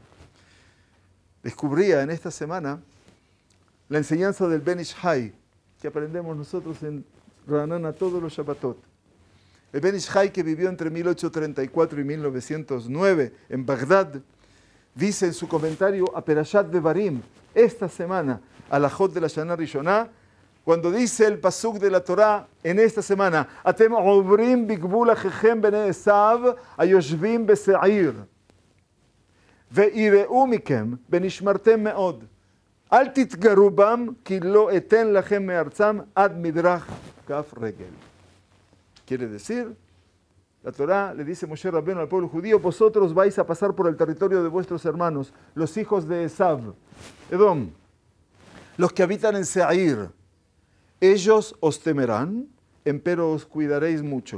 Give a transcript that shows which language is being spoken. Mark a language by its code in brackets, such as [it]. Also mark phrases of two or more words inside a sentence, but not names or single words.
[es] Descubría en esta semana la enseñanza del Ben Ish Hai, que aprendemos nosotros en Ra'anana todos los Shabbatot. El Ben Ish Hai, que vivió entre 1834 y 1909 en Bagdad, dice en su comentario a Perashat Devarim, esta semana, a la Jot de la [he] שנה ראשונה, [es] cuando dice el pasuk de la Torah en esta semana, [he] אתם עוברים בגבול אחיכם בני עשו היושבים בשעיר וייראו מכם ונשמרתם מאד אל תתגרו בם כי לא אתן לכם מארצם עד מדרך כף רגל. [es] Quiere decir, la Torá le dice Moshe Rabbeinu al pueblo judío, vosotros vais a pasar por el territorio de vuestros hermanos, los hijos de Esav, Edom, los que habitan en Seir. Ellos os temerán, empero os cuidaréis mucho.